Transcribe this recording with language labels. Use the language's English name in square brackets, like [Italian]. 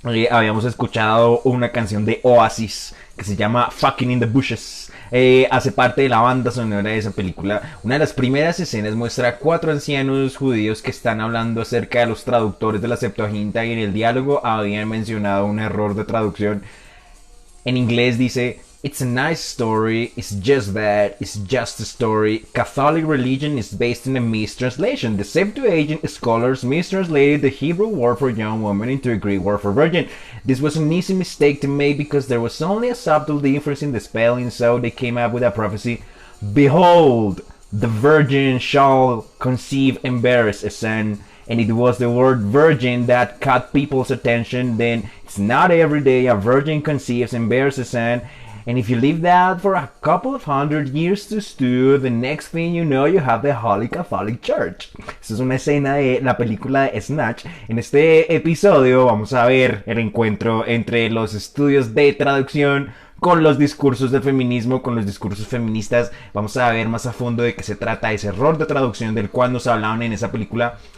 [Spanish] Habíamos escuchado una canción de Oasis que se llama Fucking in the Bushes. Hace parte de la banda sonora de esa película. Una de las primeras escenas muestra a 4 ancianos judíos que están hablando acerca de los traductores de la Septuaginta, y en el diálogo habían mencionado un error de traducción. En inglés dice: [English] "It's a nice story, it's just that, it's just a story. Catholic religion is based on a mistranslation. The Septuagint scholars mistranslated the Hebrew word for young woman into a Greek word for virgin. This was an easy mistake to make because there was only a subtle difference in the spelling, so they came up with a prophecy. Behold, the virgin shall conceive and bear a son, and it was the word virgin that caught people's attention, then it's not every day a virgin conceives and bears a son. And if you leave that for a couple of hundred years to stew, the next thing you know, you have the Holy Catholic Church. [Spanish] Esta es una escena de la película de Snatch. En este episodio vamos a ver el encuentro entre los estudios de traducción con los discursos del feminismo, con los discursos feministas. Vamos a ver más a fondo de qué se trata ese error de traducción del cual nos hablaban en esa película.